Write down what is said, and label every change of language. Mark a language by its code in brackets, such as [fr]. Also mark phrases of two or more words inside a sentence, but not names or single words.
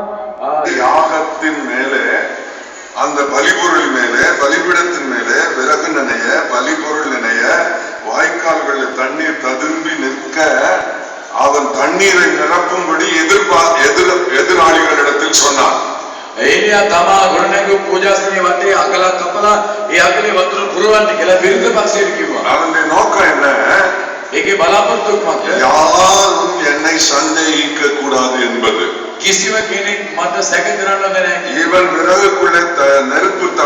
[ta] யாகத்தின் மேலே, அந்த பலிபொருள் மேலே, பலிபீடத்தின் மேலே விறகு நினைய, பலிபொருள் நினைய, வாய்க்கால்களில் தண்ணீர் ததும்பி நிற்க அவன் தண்ணீரை நிரப்பும்படி எதிராளிகளிடத்தில் சொன்னான். [si] එලියා තමා ගොඩනැගු පූජාස්ථානයේ වටේ අගල කපලා ඒ අගලේ වතුර පුරවන්න කියලා විරුද්ධ පක්ෂයට කිව්වා. [ta] அவனுடைய நோக்கம் என்ன? [si] ඒකේ බලාපොරොත්තුවක් මොකක්ද? [ta] யாரும் என்னை சந்தேகிக்க கூடாது என்பது. [si] කිසිම කෙනෙක් මට සැක කරන්න බෑ. [ta] இவன் விறகுக்குள்ளே நெருப்பு